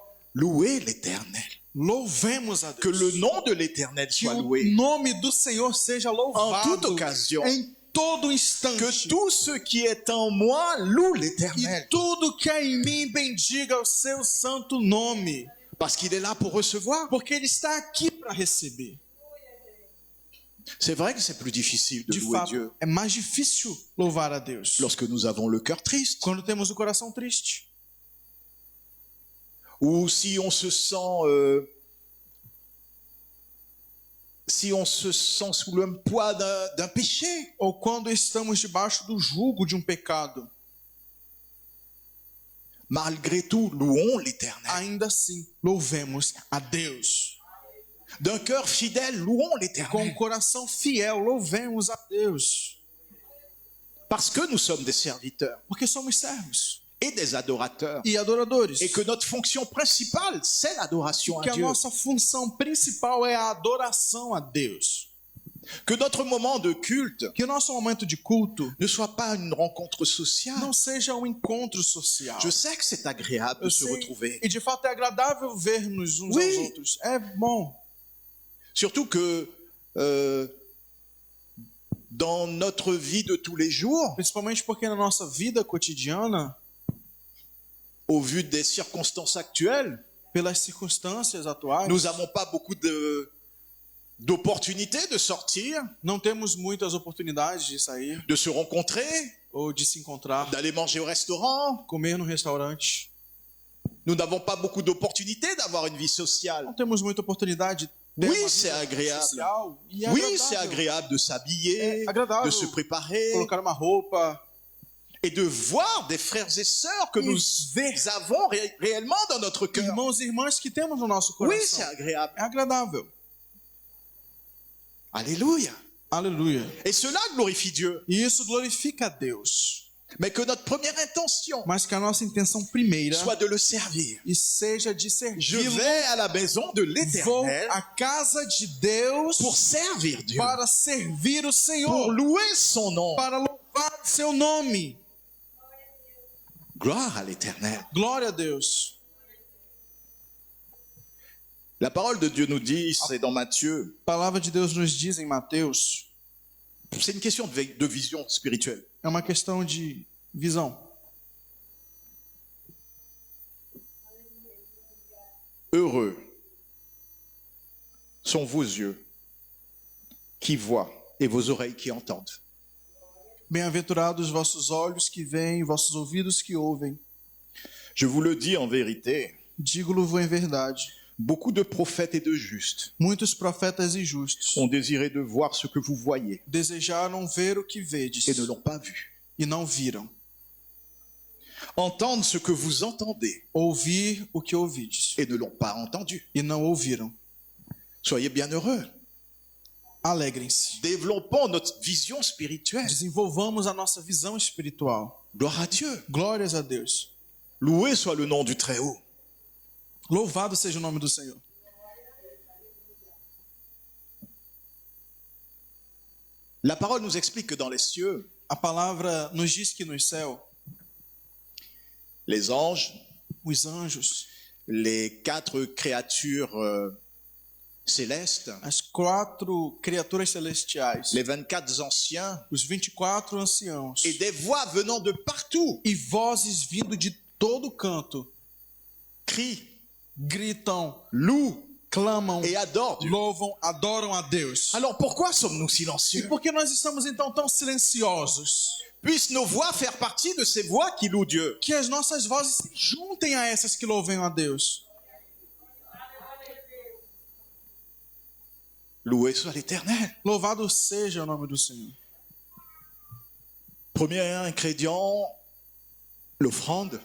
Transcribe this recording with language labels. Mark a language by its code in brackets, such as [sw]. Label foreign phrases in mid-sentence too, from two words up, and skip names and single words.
[fr] louez l'Éternel. [pt] Louvemos a Deus. [fr] Que le nom de l'Éternel Que soit [pt] o [fr] loué [pt] nome do Senhor seja [fr] en [pt] louvado. [fr] toute occasion. [pt] Em todo instante. [fr] Que tout ce qui est en moi loue [pt] E [fr] l'Éternel. [pt] tudo que há em mim bendiga o seu santo nome. [fr] Parce qu'il est là pour recevoir. [pt] Porque ele está aqui para receber. [fr] C'est vrai que c'est plus difficile de [pt] De [fr] louer [pt] fato, [fr] Dieu [pt] é mais difícil louvar a Deus [fr] lorsque nous avons le cœur triste. [pt] quando temos o coração triste. [fr] Ou si on se sent sous le poids d'un péché. [pt] Ou quando estamos debaixo do jugo de um pecado. [fr] Malgré tout, louons l'Éternel. [pt] Ainda assim, louvemos a Deus. [fr] D'un cœur fidèle, louons [pt] Com um [fr] l'Éternel. [pt] coração fiel, louvemos a Deus. [fr] Parce que nous sommes des serviteurs [pt] Porque somos servos [fr] et des adorateurs. [pt] e adoradores. [fr] Et que notre fonction principale, c'est l'adoration [pt] Que [fr] à [pt] a [fr] Dieu. [pt] nossa função principal é a adoração a Deus. [fr] Que notre moment de culte [pt] Que o nosso momento de culto [fr] ne soit pas une rencontre sociale. [pt] não seja um encontro social. [fr] Je sais que c'est agréable de [pt] Eu [fr] se [pt] sei, [fr] retrouver. [pt] e de fato é agradável ver-nos uns [fr] Oui. [pt] aos outros. É bom. [fr] Surtout que dans notre vie de tous les jours, [pt] Principalmente porque na nossa vida cotidiana, [fr] au vu des circonstances actuelles, [pt] pelas circunstâncias atuais, [fr] nous n'avons pas beaucoup d'opportunités de sortir, [pt] não temos muitas oportunidades de sair [fr] de se rencontrer, [pt] ou de se encontrar, [fr] d'aller manger au restaurant. [pt] comer no restaurante. [fr] Nous n'avons pas beaucoup d'opportunités d'avoir une vie sociale. [pt] Não temos muita oportunidade de ter [fr] Oui, [pt] uma [fr] c'est [pt] vida [fr] agréable. [pt] social. E é [fr] Oui, [pt] agradável [fr] c'est agréable de s'habiller, [pt] É agradável [fr] de se préparer [pt] colocar uma roupa [fr] et de voir des frères et sœurs que [pt] e [fr] nous [pt] ver [fr] avons réellement dans notre cœur. [pt] irmãos e irmãs que temos no nosso [fr] Oui, [pt] coração. [fr] c'est agréable. [pt] É agradável. [fr] Alléluia. [pt] Aleluia. [fr] Et cela glorifie Dieu. [pt] E isso glorifica a Deus. [fr] Mais que notre première intention [pt] Mas que a nossa intenção primeira [fr] soit de le servir. [pt] e seja de [fr] Je [pt] servi-lo. [fr] vais à la maison de [pt] Vou [fr] l'Éternel [pt] à casa de Deus [fr] pour servir Dieu, [pt] para servir o [fr] pour [pt] Senhor, [fr] louer son nom. [pt] para louvar seu nome. [fr] Gloire à l'Éternel. [pt] Glória a Deus. [fr] La parole de Dieu nous dit, c'est dans Matthieu, [pt] A palavra de Deus nos diz em Mateus, [fr] c'est une question de vision spirituelle. [pt] é uma questão de visão. [fr] Heureux sont vos yeux qui voient et vos oreilles qui entendent. [pt] Bem-aventurados vossos olhos que veem, vossos ouvidos que ouvem. [fr] Je vous le dis en vérité, [pt] Digo-lo em verdade. [fr] beaucoup de prophètes et de justes [pt] Muitos profetas e justos [fr] ont désiré de voir ce que vous voyez [pt] desejaram ver o que vedes [fr] et ne l'ont pas vu. [pt] e não viram. [fr] entendent ce que vous entendez [pt] ouvir o que ouvides [fr] et ne l'ont pas entendu. [pt] e não ouviram. [fr] Soyez bien heureux. [pt] Alegrem-se. [fr] Développons notre vision spirituelle. [pt] Desenvolvamos a nossa visão espiritual. [fr] Gloire à Dieu. [pt] Glórias a Deus. [fr] Loué soit le nom du Très-Haut. [pt] Louvado seja o nome do Senhor. [fr] La parole nous explique que dans les cieux, [pt] A palavra nos diz que nos céus, [fr] les anges, [pt] os anjos, [fr] les 4 créatures célestes, [pt] as 4 criaturas celestiais, [fr] les 24 anciens [pt] os 24 anciãos [fr] et des voix venant de partout [pt] e vozes vindo de todo canto [fr] crient, [pt] gritam, [fr] louent [pt] clamam, [fr] et adorent Dieu. [pt] louvam, adoram a Deus. [fr] Alors pourquoi sommes-nous [pt] E [fr] silencieux? [pt] por que nós estamos então tão silenciosos? [fr] Puissent nos voix faire partie de ces voix qui louent Dieu. [pt] Que as nossas vozes se juntem a essas que louvem a Deus. [fr] Loué soit l'Éternel. [pt] Louvado seja o nome do Senhor. [fr] Premier ingrédient, l'offrande.